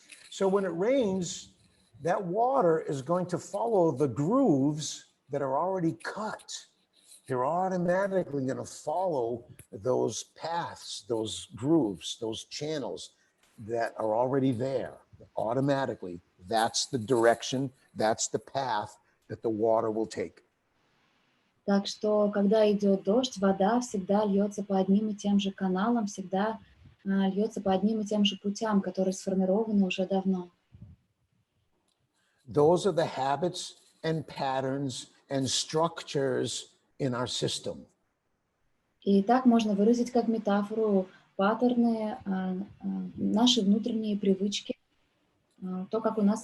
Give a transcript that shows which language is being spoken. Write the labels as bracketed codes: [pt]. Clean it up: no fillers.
[en] So when it rains, that water is going to follow the grooves that are already cut. You're automatically going to follow those paths, those grooves, those channels that are already there. Automatically, that's the direction, that's the path that the water will take. [ru] Так что, когда идет дождь, вода всегда льется по одним и тем же каналам, всегда льется по одним и тем же путям, которые сформированы уже давно. [en] Those are the habits and patterns and structures in our system. [ru] И так можно выразить как метафору паттерны, наши внутренние привычки, то, как у нас...